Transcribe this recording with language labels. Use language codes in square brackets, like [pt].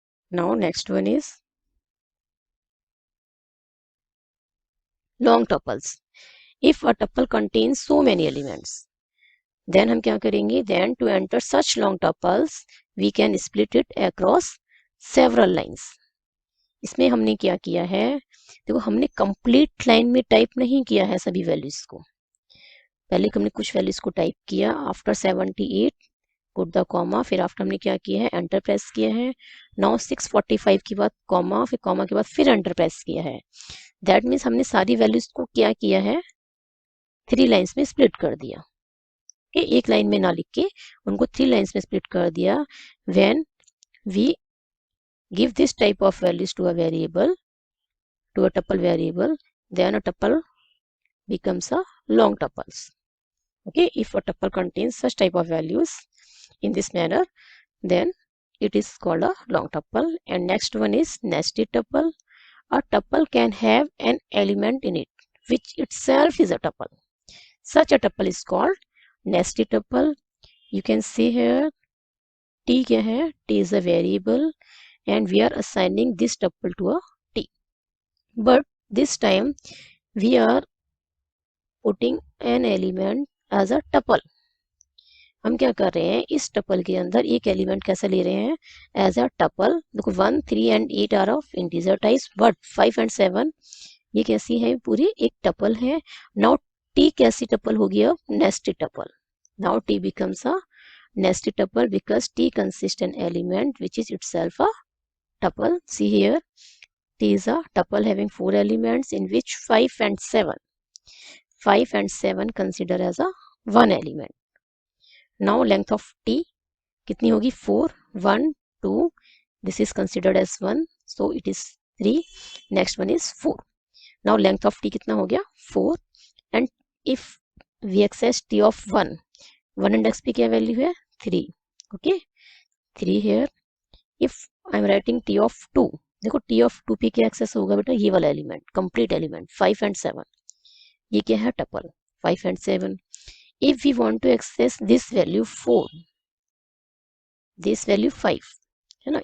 [en] Now next one is long tuples. If a tuple contains so many elements, then [hi] हम क्या करेंगे? [en] Then to enter such long tuples, we can split it across several lines. [hi] इसमें हमने क्या किया है? देखो हमने कंप्लीट लाइन में टाइप नहीं किया है सभी वैल्यूज को. पहले हमने कुछ वैल्यूज को टाइप किया. [en] after 78 put the comma, [hi] फिर आफ्टर हमने क्या किया है? एंटर प्रेस किया है. नाउ 645 के बाद कॉमा, फिर कॉमा के बाद फिर एंटर प्रेस किया है. [en] that means [hi] हमने सारी वैल्यूज को क्या किया है? 3 लाइन्स में स्प्लिट कर दिया. एक लाइन में ना लिख के उनको 3 लाइन्स में स्प्लिट कर दिया. [en] When we give this type of values to a variable, to a tuple variable, then a tuple becomes a long tuples. Okay, if a tuple contains such type of values in this manner, then it is called a long tuple. And next one is nested tuple. A tuple can have an element in it which itself is a tuple. Such a tuple is called nested tuple. You can see here t [hi] क्या है? [en] T is a variable and we are assigning this tuple to a t. But this time we are putting an element as a tuple. [hi] हम क्या कर रहे हैं? इस tuple के अंदर एक एलिमेंट कैसे ले रहे हैं? [en] As a tuple. देखो 1, 3 and 8 are of integer types, but 5 and 7 [hi] ये कैसी है? पूरी एक टपल है. नाउ टी कैसी टपल होगी? अब nested tuple. [en] Now t becomes a nested tuple because t consists an element which is itself a tuple. See here, t is a tuple having 4 elements in which 5 and 7 consider as a one element. Now length of t [hi] कितनी होगी? [en] 4, 1, 2. This is considered as 1, so it is 3. Next one is 4. Now length of t [hi] कितना हो गया? [en] 4. And if we access t of 1 [hi] index पे क्या value है? [en] 3. Okay, 3 here. If I am writing t of 2, [hi] देखो t of 2 पे क्या access होगा बेटा? ये वाला एलिमेंट, कंप्लीट एलिमेंट 5 एंड 7. ये क्या है? [en] Tuple 5 and 7. If we want to access this value 4, this value 5 [hi] है ना.